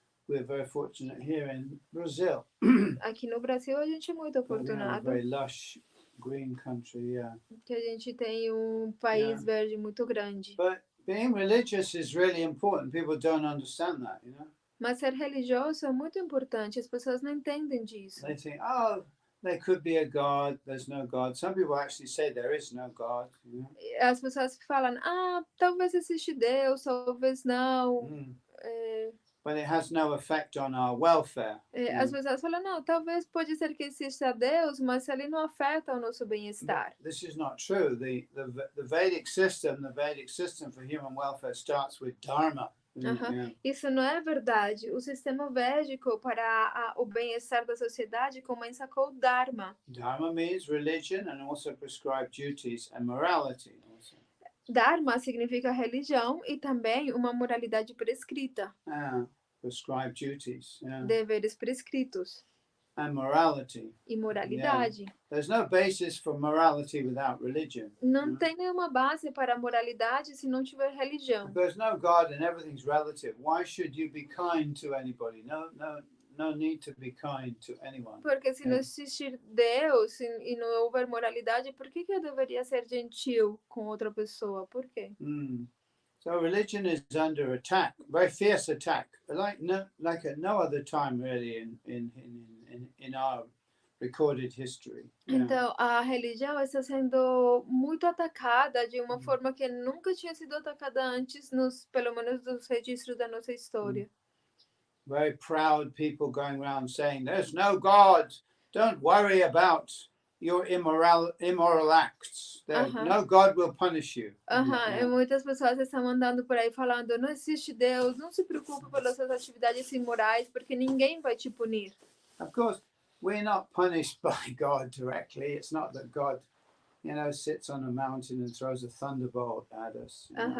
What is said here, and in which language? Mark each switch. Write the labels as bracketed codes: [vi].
[en] We're very fortunate here in Brazil. [pt] Aqui no Brasil a gente é muito afortunado. [en] Very lush green country, [pt] que a gente tem país verde muito grande. [en] But being religious is really important. People don't understand that, [pt] Mas ser religioso é muito importante. As pessoas não entendem disso. [en] They think, oh, there could be a God. There's no God. Some people actually say there is no God. [pt] As pessoas falam, talvez existe Deus, talvez não. [en] But it has no effect on our welfare. [pt] As pessoas falam, não, talvez pode ser que exista Deus, mas ele não afeta o nosso bem-estar. [en] This is not true. The Vedic system for human welfare starts with dharma. [pt] Isso não é verdade. O sistema védico para o bem-estar da sociedade começa com o dharma. [en] Dharma means religion and also prescribed duties and morality. [pt] Dharma significa religião e também uma moralidade prescrita. [en] Prescribed duties. [pt] Deveres prescritos. [en] And morality. [pt] E moralidade. [en] There's no basis for morality without religion. [pt] Não tem nenhuma base para a moralidade se não tiver religião. [en] There's no God and everything's relative. Why should you be kind to anybody? No need to be kind to anyone. [pt] Porque se não existir Deus e não houver moralidade, por que eu deveria ser gentil com outra pessoa? Por quê? [en] So religion is under attack, very fierce attack, like at no other time really in our recorded history. [pt] Então, a religião está sendo muito atacada de uma forma que nunca tinha sido atacada antes, pelo menos nos registros da nossa história. [en] Very proud people going around saying, "There's no God. Don't worry about your immoral acts. No God will punish you." [pt] E muitas pessoas estão andando por aí falando, não existe Deus, não se preocupe pelas suas atividades imorais, porque ninguém vai te punir. [en] Of course, we're not punished by God directly. It's not that God, sits on a mountain and throws a thunderbolt at us.